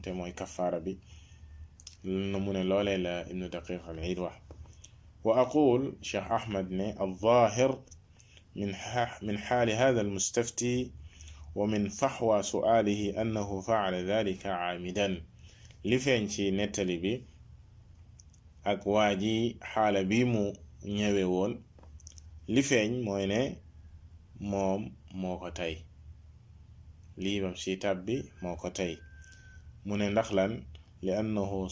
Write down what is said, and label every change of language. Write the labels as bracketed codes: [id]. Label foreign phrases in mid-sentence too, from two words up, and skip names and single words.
[wo] te mooy kafaara bi na mu ne loolee la ibnu daqiq al iid wax [ar] وأقول [wo] cheikh ahmad ne [ar] الظاهر من حال هذا المستفتي ومن فحوى سؤاله أنه فعل ذلك عامدا [wo] li feeñ ci nettali bi ak waa ji xaala bi mu ñëwe woon li feeñ mooy ne moom moo ko tey lii bam ci tàbbi moo ko tey mu ne ndax lan li annahu